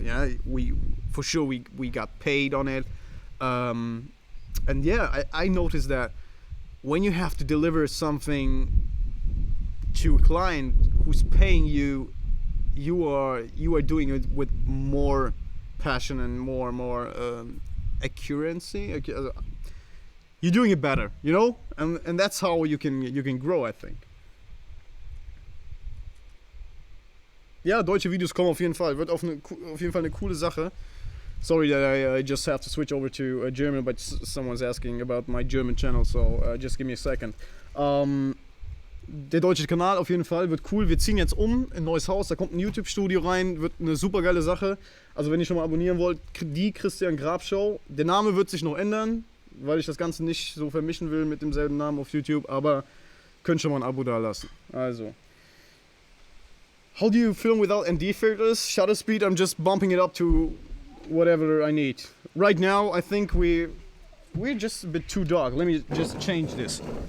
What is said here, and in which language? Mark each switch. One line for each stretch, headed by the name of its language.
English: Yeah, we got paid on it, and yeah, I noticed that when you have to deliver something to a client who's paying you, you are doing it with more passion and more accuracy. You're doing it better, you know, and that's how you can grow, I think.
German: Ja, deutsche Videos kommen auf jeden Fall. Wird auf jeden Fall eine coole Sache.
English: Sorry that I just have to switch over to German, but someone's asking about my German channel, so just give me a second.
German: Der deutsche Kanal auf jeden Fall wird cool. Wir ziehen jetzt um in ein neues Haus, da kommt ein YouTube-Studio rein, wird eine super geile Sache. Also wenn ihr schon mal abonnieren wollt, die Christian Grab Show. Der Name wird sich noch ändern, weil ich das Ganze nicht so vermischen will mit demselben Namen auf YouTube, aber könnt schon mal ein Abo da lassen. Also.
English: How do you film without ND filters? Shutter speed, I'm just bumping it up to whatever I need. Right now, I think we're just a bit too dark. Let me just change this.